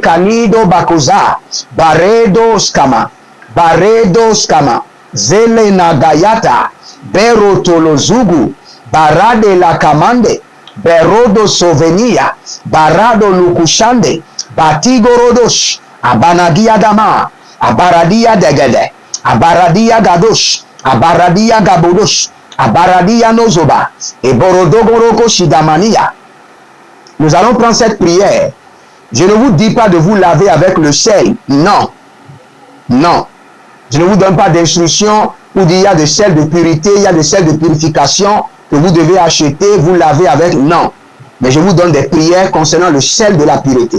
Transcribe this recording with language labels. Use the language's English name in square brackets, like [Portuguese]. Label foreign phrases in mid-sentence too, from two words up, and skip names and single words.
[French] Kanido Bakoza Baredo Skama Baredo Skama Zele Nagayata Bero Tolozugu Barade Lakamande Berodo Sovenia Barado Lukushande Batigorodosh Abanadia Dama Abaradia Degede Abaradia Gadosh Abaradia Gabodosh Abaradia Nozoba et Borodogoroko Shidamania. Nous allons prendre cette prière. Je ne vous dis pas de vous laver avec le sel. Non. Non. Je ne vous donne pas d'instruction où il y a des sels de pureté, il y a des sels de purification que vous devez acheter, vous laver avec. Non. Mais je vous donne des prières concernant le sel de la pureté.